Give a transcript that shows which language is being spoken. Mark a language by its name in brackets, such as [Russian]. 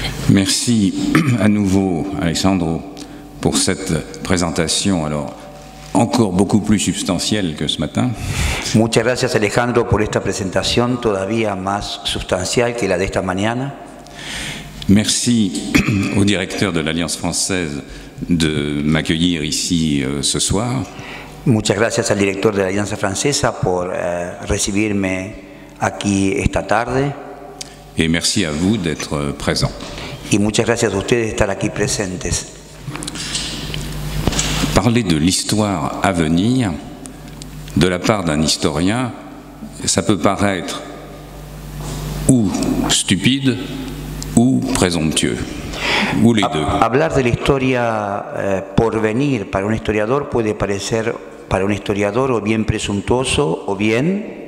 [French] Merci à nouveau, Alessandro, pour cette présentation alors encore beaucoup plus substantielle que ce matin. [Spanish] Muchas gracias, Alejandro, por esta presentación todavía más sustancial que la de esta mañana. [French] Merci au directeur de l'Alliance française de m'accueillir ici ce soir. [Spanish] Muchas gracias al director de la Alianza Francesa por recibirme aquí esta tarde. [French] Et merci à vous d'être présents. [Spanish] Y muchas gracias a ustedes de estar aquí presentes. [French] Parler de l'histoire à venir, de la part d'un historien, ça peut paraître ou stupide ou présomptueux, ou les deux. [Spanish] Hablar de la historia por venir para un historiador puede parecer para un historiador o bien presuntuoso o bien